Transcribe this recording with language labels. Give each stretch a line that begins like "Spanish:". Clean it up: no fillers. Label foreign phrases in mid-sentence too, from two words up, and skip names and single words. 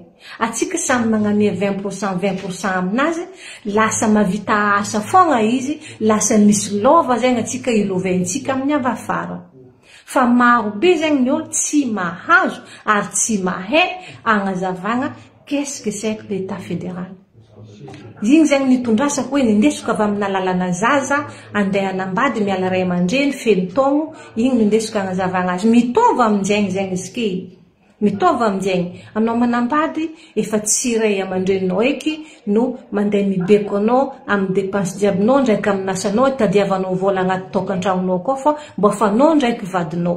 Malagasy: Atsika samy magnamia 20% aminazy, lasa mavita asa fogna izy, lasa misy lova zegny atsika iloventsika amin'ny avafara. Fa maro be zegny ny olo tsy mahazo ary tsy mahay agnazavagna
French: qu'est-ce que c'est que l'État fédéral.
Malagasy: Igny zegny nitondrasako hoe nindesiko avy amin'ny alalana zaza andeha hanambady miala ray aman-dreny feno taogno, igny nindesiko agnazavagna azy. Mitovy amin'izegny zegny izy ke. Mitovy amin'izegny. Anao manambady efa tsy ray aman-dreninao eky no mandeha mibeko anao amin'ny dépense jiabinao ndraiky amin'ny asanao tadiavanao vola agnaty tokantragnonao koa fa mba fanao ndraiky vadinao.